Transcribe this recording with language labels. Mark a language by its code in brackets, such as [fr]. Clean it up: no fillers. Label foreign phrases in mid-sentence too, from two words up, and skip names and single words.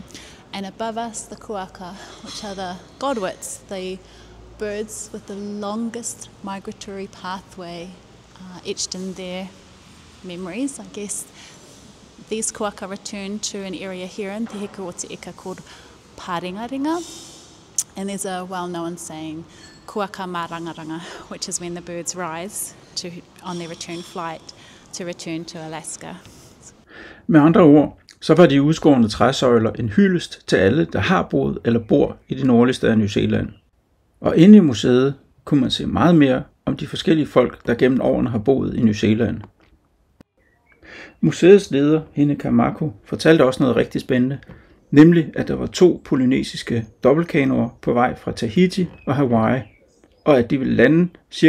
[en] And above us, the kuaka, which are the godwits, the birds with the longest migratory pathway etched in their memories. I guess these kuaka return to an area here in Te Hiku o Te Ika called Pāringaringa. And there's a well-known saying, [mi] kuaka mārangaranga, [en] which is when the birds rise on their return flight to return to Alaska. [da] Med andre ord, så var de udskårne træsøjler en hyldest til alle, der har boet eller bor i det nordligste af New Zealand. Og inde i museet kunne man se meget mere om de forskellige folk, der gennem årene har boet i New Zealand. Museets leder, Hine Kamako, fortalte også noget rigtig spændende, nemlig at der var 2 polynesiske dobbeltkanoer på vej fra Tahiti og Hawaii, og at de ville lande ca.